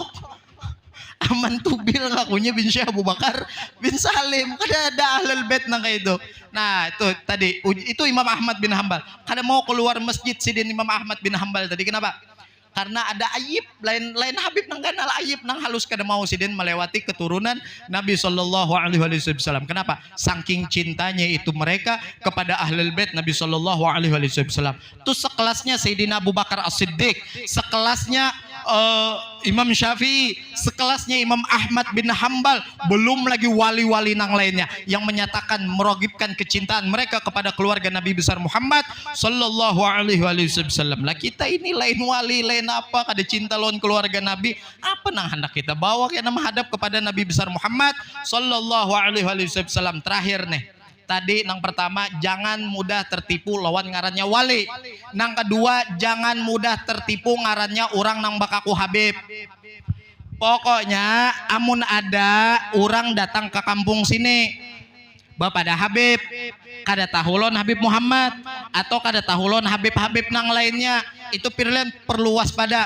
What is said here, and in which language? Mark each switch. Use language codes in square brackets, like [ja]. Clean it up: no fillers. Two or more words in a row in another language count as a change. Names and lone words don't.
[bjn] Aman Tubil ngakunya bin Syekh Abu Bakar bin Salim. Kada ada [ar] أهل البيت [bjn] nang kayak itu. Nah itu tadi, itu Imam Ahmad bin Hambal. Kada mau keluar masjid sidin Imam Ahmad bin Hambal tadi. Kenapa? Karena ada ayib, lain Habib nang ganal ayib nang halus kada mau sidin melewati keturunan Nabi [ar] صلى الله عليه وسلم. [bjn] Kenapa? Saking cintanya itu mereka kepada [ar] أهل البيت [bjn] Nabi [ar] صلى الله عليه وسلم. [bjn] Itu sekelasnya Sayyidina Abu Bakar As-Siddiq, sekelasnya Imam Syafi'i, sekelasnya Imam Ahmad bin Hambal, belum lagi wali-wali nang lainnya yang menyatakan merogibkan kecintaan mereka kepada keluarga Nabi besar Muhammad [ar] صلى الله عليه وسلم. [bjn] Lah kita ini lain wali, lain apa, kada cinta lawan keluarga Nabi, apa nang hendak kita bawa kita menghadap kepada Nabi besar Muhammad [ar] صلى الله عليه وسلم. [bjn] Terakhir nih, tadi nang pertama jangan mudah tertipu lawan ngarannya wali. Nang kedua jangan mudah tertipu ngarannya orang nang bakaku Habib. Pokoknya amun ada orang datang ke kampung sini bapak ada Habib, kada tahulon Habib Muhammad atau kada tahulon Habib-Habib nang lainnya, itu pirlen perlu waspada.